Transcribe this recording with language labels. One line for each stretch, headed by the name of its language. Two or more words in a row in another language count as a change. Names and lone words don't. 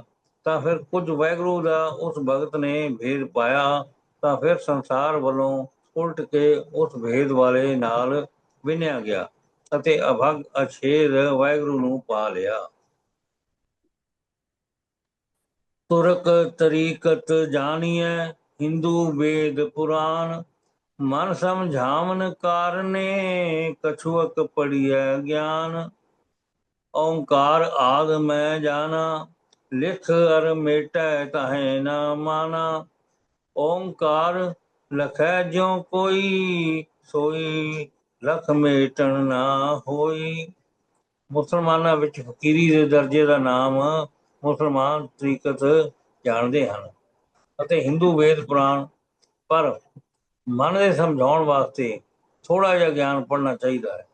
Punjabi: ਤਾਂ ਫਿਰ ਕੁਝ ਵਾਹਿਗੁਰੂ ਦਾ ਉਸ ਭਗਤ ਨੇ ਭੇਦ ਪਾਇਆ, ਤਾਂ ਫਿਰ ਸੰਸਾਰ ਵੱਲੋਂ ਉਲਟ ਕੇ ਉਸ ਭੇਦ ਵਾਲੇ ਨਾਲ ਵਿੰਨਿਆ ਗਿਆ ਅਤੇ ਅਭੰਗ ਅਛੇਦ ਵਾਹਿਗੁਰੂ ਨੂੰ ਪਾ ਲਿਆ। ਤੁਰਕ ਤਰੀਕਤ ਜਾਣੀਐ, ਹਿੰਦੂ ਵੇਦ ਪੁਰਾਣ।
Hindi: मन समझावन कारणे कछुअक पड़िय ज्ञान। ओंकार आद मैं जाना लिख अर मेटै ताहे न माना। ओंकार लखै ज्यों कोई सोई लख
Punjabi: ਮੇਟਣ ਨਾ ਹੋਈ। ਮੁਸਲਮਾਨਾਂ ਵਿੱਚ ਫਕੀਰੀ ਦੇ ਦਰਜੇ ਦਾ ਨਾਮ ਮੁਸਲਮਾਨ ਤਰੀਕਤ ਜਾਣਦੇ ਹਨ ਅਤੇ ਹਿੰਦੂ ਵੇਦ ਪੁਰਾਣ। ਪਰ ਮਨ ਦੇ ਸਮਝਾਉਣ ਵਾਸਤੇ ਥੋੜਾ ਜਿਹਾ ਗਿਆਨ ਪੜ੍ਹਨਾ ਚਾਹੀਦਾ ਹੈ।